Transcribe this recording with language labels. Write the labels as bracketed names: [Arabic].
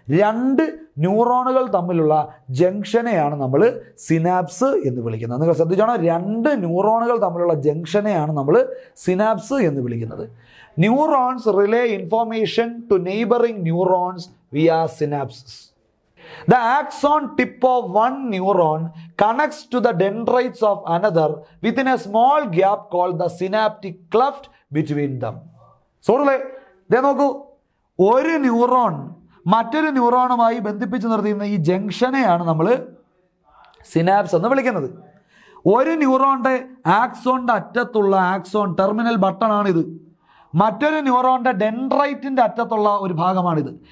[Malayalam] രണ്ട് ന്യൂറോണുകൾ തമ്മിലുള്ള ജംഗ്ഷനെയാണ് നമ്മൾ സിനാപ്സ് എന്ന് വിളിക്കുന്നത്. നിങ്ങൾ ശ്രദ്ധിച്ചാണോ? രണ്ട് ന്യൂറോണുകൾ തമ്മിലുള്ള ജംഗ്ഷനെയാണ് നമ്മൾ സിനാപ്സ് എന്ന് വിളിക്കുന്നത്. [English] Neurons relay information to neighbouring neurons via synapses. The axon tip of one neuron connects to the dendrites of another within a small gap called the synaptic cleft between them. [Malayalam] സോറിലെ ദേ നോക്കൂ, ഒരു neuron മറ്റൊരു ന്യൂറോണുമായി ബന്ധിപ്പിച്ച് നിർത്തിയിരുന്ന ഈ ജംഗ്ഷനെയാണ് നമ്മൾ synapse എന്ന് വിളിക്കുന്നത്. ഒരു ന്യൂറോണിൻ്റെ ആക്സോണിൻ്റെ അറ്റത്തുള്ള ആക്സോൺ ടെർമിനൽ ബട്ടണാണിത്. മറ്റൊരു ന്യൂറോണിൻ്റെ ഡെൻഡ്രൈറ്റിൻ്റെ അറ്റത്തുള്ള ഒരു ഭാഗമാണിത്.